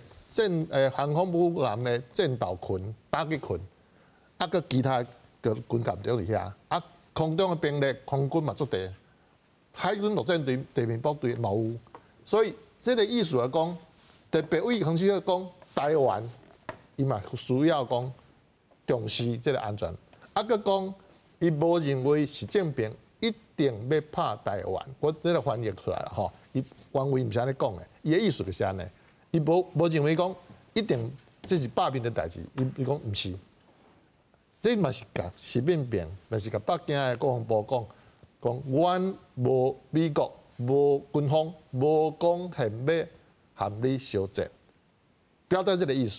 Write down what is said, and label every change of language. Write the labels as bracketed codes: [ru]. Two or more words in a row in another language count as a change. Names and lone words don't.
[nan] 航空母舰的战斗群、打击群，啊，佮其他个军舰在里遐，啊，空中的兵力、空军嘛足地，海军陆战队、地面部队嘛有，所以这个意思来讲，特别为横须贺讲台湾，伊嘛需要讲重视这个安全，啊，佮讲伊无认为习近平一定要拍台湾，我这个翻译出来了吼，伊原话唔是安尼讲的，伊的意思就是安尼。伊无认为讲一定这是罢免的代志，伊讲唔是，这嘛是甲习近平，嘛是甲北京的国防部讲，阮无美国无军方无讲现要和你相战，表达这个意思。